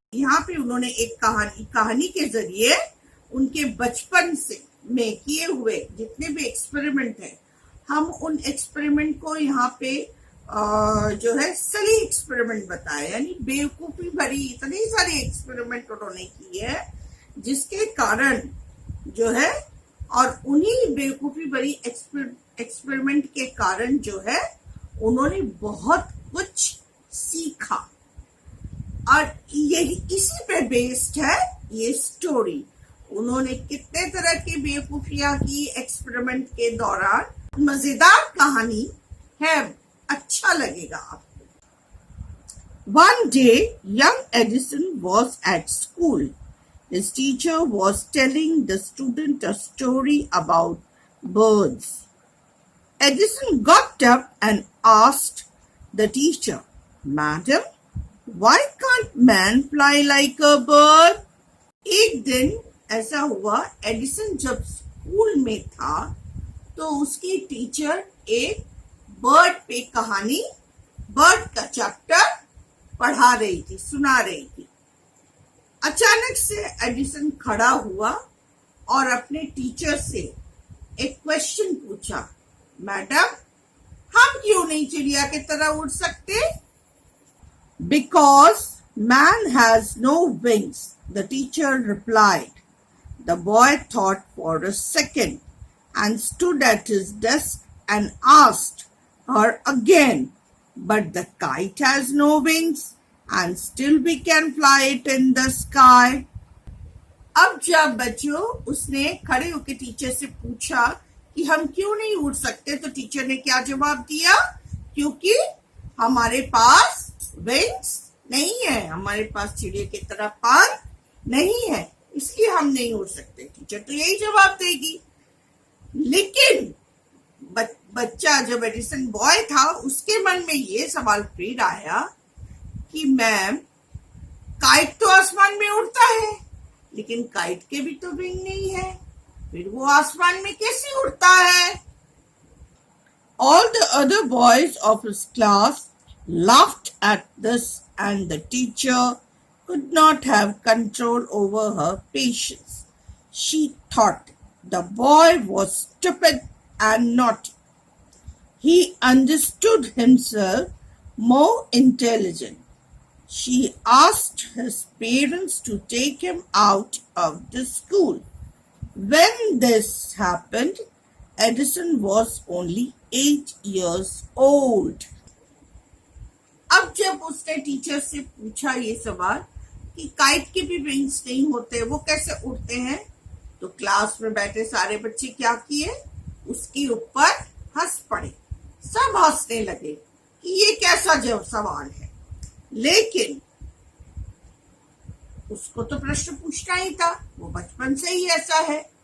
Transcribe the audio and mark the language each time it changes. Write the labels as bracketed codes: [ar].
[hi] यहाँ पे उन्होंने एक कहानी के जरिए उनके बचपन से में किए हुए जितने भी एक्सपेरिमेंट है, हम उन एक्सपेरिमेंट को यहाँ पे जो है सली एक्सपेरिमेंट बताए, यानी बेवकूफी भरी इतनी सारी एक्सपेरिमेंट उन्होंने की है जिसके कारण जो है, और उन्हीं बेवकूफी भरी एक्सपेरिमेंट के कारण जो है उन्होंने बहुत कुछ सीखा. और यही इसी पे बेस्ड है ये स्टोरी. उन्होंने कितने तरह की बेवकूफियां की एक्सपेरिमेंट के दौरान. मजेदार कहानी है, अच्छा लगेगा आपको. [en] One day, young Edison was at school. His teacher was telling the student a story about birds. Edison got up and asked the teacher, "Madam, why can't man fly like a bird?" [hi] एक दिन ऐसा हुआ, Edison जब school में था तो उसकी teacher एक बर्ड पे कहानी, बर्ड का चैप्टर पढ़ा रही थी, सुना रही थी. अचानक से एडिसन खड़ा हुआ और अपने टीचर से एक क्वेश्चन पूछा, मैडम, हम क्यों नहीं चिड़िया की तरह उड़ सकते? [en] Because man has no wings, the teacher replied. The boy thought for a second and stood at his desk and asked her again, "But the kite has no wings and still we can fly it in the sky." [hi] अब जब बच्चों उसने खड़े होकर teacher से पूछा कि हम क्यों नहीं उड़ सकते, तो टीचर ने क्या जवाब दिया? क्योंकि हमारे पास विंग्स नहीं है, हमारे पास चिड़िया की तरह पंख नहीं है, इसलिए हम नहीं उड़ सकते. टीचर तो यही जवाब देगी. लेकिन बच्चा जब एडिसन बॉय था, उसके मन में ये सवाल फिर आया कि मैम, काइट तो आसमान में उड़ता है, लेकिन काइट के भी तो विंग नहीं है, फिर वो आसमान में कैसे उड़ता है? [en] All the other boys of his class laughed at this and the teacher could not have control over her patience. She thought the boy was stupid and naughty. He understood himself more intelligent. She asked his parents to take him out of the school. When this happened, Edison was only 8 years old. [hi] अब जब उसने teacher से पूछा ये सवाल कि kite के भी विंग्स नहीं होते, वो कैसे उड़ते हैं, तो क्लास में बैठे सारे बच्चे क्या किए, उसके ऊपर हंस पड़े। सब हंसने लगे कि ये कैसा जब सवाल है, लेकिन उसको तो प्रश्न पूछना ही था, वो बचपन से ही ऐसा है।